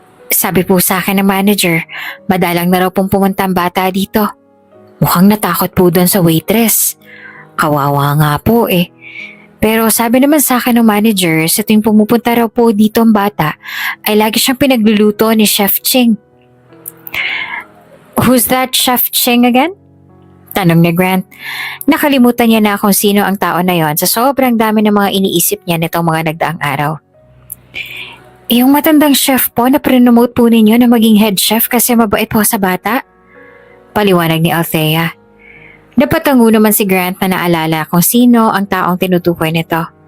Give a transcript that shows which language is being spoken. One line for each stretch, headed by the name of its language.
Filipino: Sabi po sa akin ng manager, madalang na raw pong pumunta ang bata dito. Mukhang natakot po doon sa waitress. Kawawa nga po eh. Pero sabi naman sa akin ng manager, sa tuwing pumupunta raw po dito ang bata, ay lagi siyang pinagluluto ni Chef Ching.
English: Who's that Chef Ching again?
Filipino: Tanong ni Grant. Nakalimutan niya na kung sino ang tao na yon sa sobrang dami ng mga iniisip niya nitong mga nagdaang araw. Yung matandang chef po na pre-promote po ninyo na maging head chef kasi mabait po sa bata? Paliwanag ni Althea. Napatango naman si Grant na naalala kung sino ang taong tinutukoy nito.